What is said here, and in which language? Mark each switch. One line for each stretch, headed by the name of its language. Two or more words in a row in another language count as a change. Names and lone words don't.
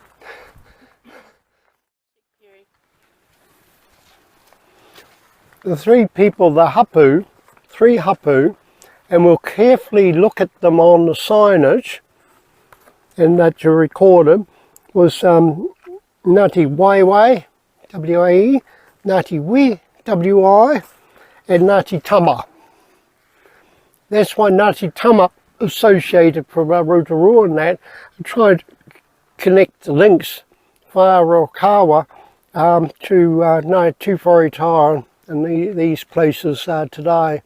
English: The three people, three hapu, and we'll carefully look at them on the signage, and that you recorded, was Ngāti Waiwai, W-A-E, Ngāti Wi, W-I, and Ngāti Tama. That's why Ngāti Tama associated from Rotorua and that, and tried to connect the links via Rokawa to Te Whaitaima and these places today.